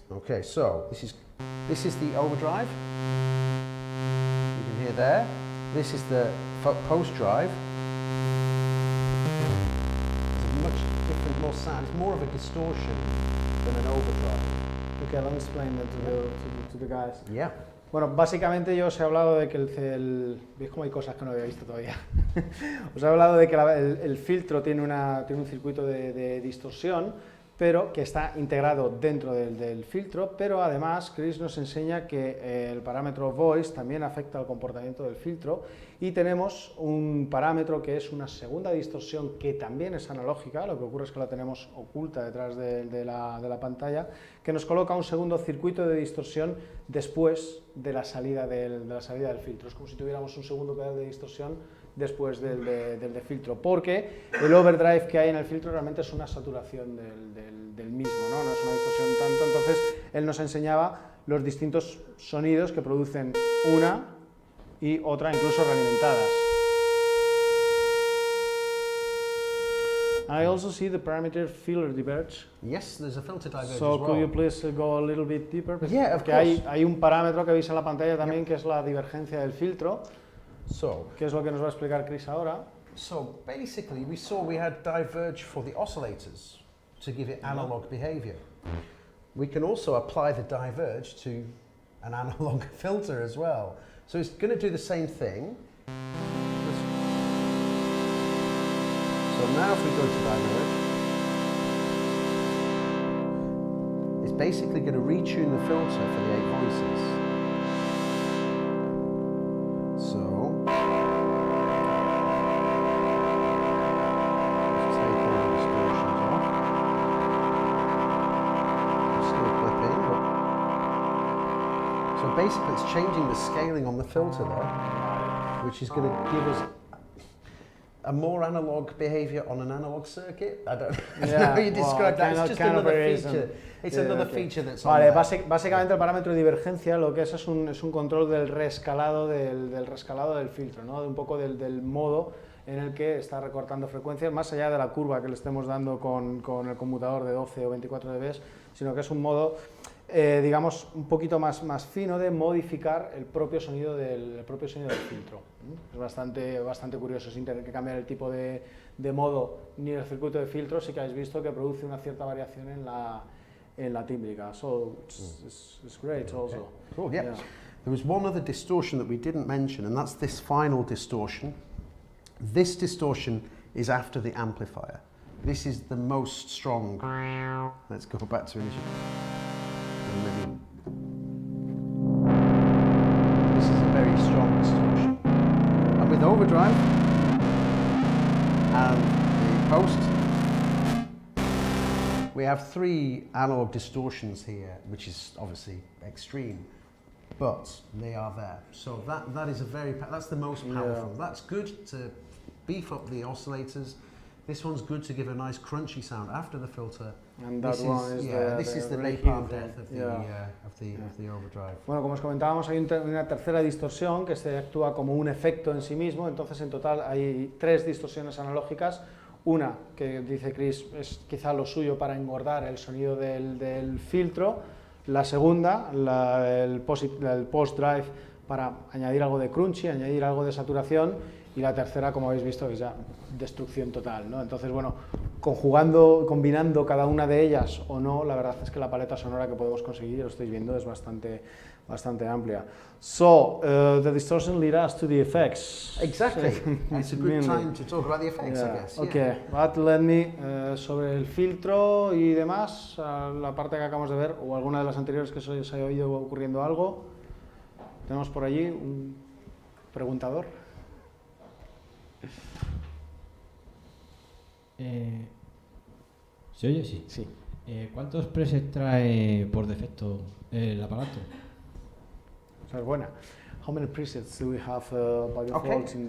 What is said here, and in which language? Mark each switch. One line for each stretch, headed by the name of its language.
English: Okay, so this is the overdrive. You can hear there. This is the post drive. It's a much different, more sound. It's more of a distortion than an overdrive. Okay, I'll explain that to the guys. Yeah.
Spanish: Bueno, básicamente yo os he hablado de que ¿veis cómo hay cosas que no había visto todavía? Os he hablado de que el filtro tiene un circuito de distorsión, pero que está integrado dentro del filtro, pero además Chris nos enseña que el parámetro voice también afecta al comportamiento del filtro, y tenemos un parámetro que es una segunda distorsión que también es analógica, lo que ocurre es que la tenemos oculta detrás de la pantalla, que nos coloca un segundo circuito de distorsión después de la salida del filtro. Es como si tuviéramos un segundo pedal de distorsión después del de filtro, porque el overdrive que hay en el filtro realmente es una saturación del mismo, no es una distorsión tanto. Entonces él nos enseñaba los distintos sonidos que producen una y otra, incluso realimentadas.
English: I also see the parameter filter diverge. Yes, there's a filter diverge So as well. could you please go a little bit deeper? Yeah, of
Spanish: Porque
English: course.
Spanish: hay un parámetro que veis en la pantalla también, que es la divergencia del filtro, que es lo que nos va a explicar Chris ahora.
English: So basically we had diverge for the oscillators to give it analog behavior. We can also apply the diverge to an analog filter as well. So it's going to do the same thing. So now if we go to diverge, it's basically going to retune the filter for the 8 voices. So let's take all the distortions off. It's still clipping, but so basically it's changing the scaling on the filter there, which is going to give us a more analog behavior on an analog circuit. I don't know how you describe that. It's just another feature. It's another feature that's on there.
Spanish: Básicamente el parámetro de divergencia lo que es un control del rescalado del filtro, ¿no? De un poco del modo en el que está recortando frecuencias, más allá de la curva que le estemos dando con el conmutador de 12 o 24 dB, sino que es un modo digamos, un poquito más fino de modificar el propio sonido del filtro. Es bastante curioso, sin tener que cambiar el tipo de modo ni el circuito de filtro. Sí que habéis visto que produce una cierta variación en la tímbrica.
English: So it's great also. Okay. Cool, yeah. There was one other distortion that we didn't mention, and that's this final distortion. This distortion is after the amplifier. This is the most strong. Let's go back to initial. This is a very strong distortion. And with overdrive and the post, we have 3 analog distortions here, which is obviously extreme, but they are there. So that is that's the most powerful. Yeah. That's good to beef up the oscillators. This one's good to give a nice crunchy sound after the filter. And that this is the napalm death of the overdrive.
Spanish: Bueno, como os comentábamos, hay una tercera distorsión que se actúa como un efecto en sí mismo. Entonces, en total hay 3 distorsiones analógicas. Una que dice Chris es quizá lo suyo para engordar el sonido del filtro. La segunda, el post drive, para añadir algo de crunchy, añadir algo de saturación, y la tercera, como habéis visto, es ya destrucción total, ¿no? Entonces, bueno, combinando cada una de ellas o no, la verdad es que la paleta sonora que podemos conseguir, lo estáis viendo, es bastante amplia.
English: So, the distortion leads us to the effects. Exactly. It's a good time to talk about the effects, I guess. Okay, but let me,
Spanish: sobre el filtro y demás, la parte que acabamos de ver, o alguna de las anteriores que se haya oído ocurriendo algo, tenemos por allí un preguntador. ¿Se oye? Sí. Sí. ¿Cuántos presets trae por defecto el aparato? Esa es buena.
English: How many presets do we have by default in